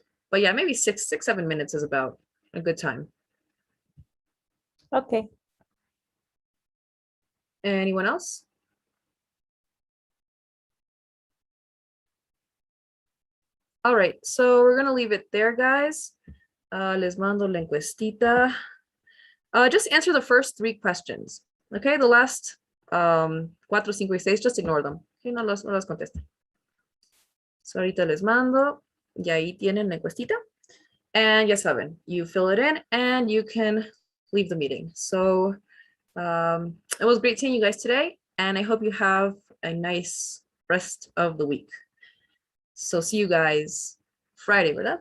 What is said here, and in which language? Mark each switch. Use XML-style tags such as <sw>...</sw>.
<en>But yeah, maybe 6-7 minutes is about a good time. Okay. Anyone else? All right, so we're gonna leave it there, guys.</en> <es>Les mando la encuestita.</es> <en>Just answer the first 3 questions. Okay, the last 4, 5</en> <es>y</es> <en>6, just ignore them.</en> <es>Okay, no las contesten.</es> <en>So</en> <es>ahorita les mando, y ahí tienen la encuestita.</es> <en>And</en> <es>ya saben,</es> <en>you fill it in and you can leave the meeting. So it was great seeing you guys today, and I hope you have a nice rest of the week. So see you guys Friday,</en> <es>¿verdad?</es>